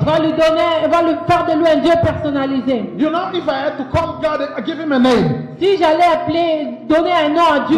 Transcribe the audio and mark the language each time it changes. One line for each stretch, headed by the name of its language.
French: va lui faire de lui un Dieu personnalisé.
English: You know, if I had to call God and give him a name
French: Si j'allais donner un nom à Dieu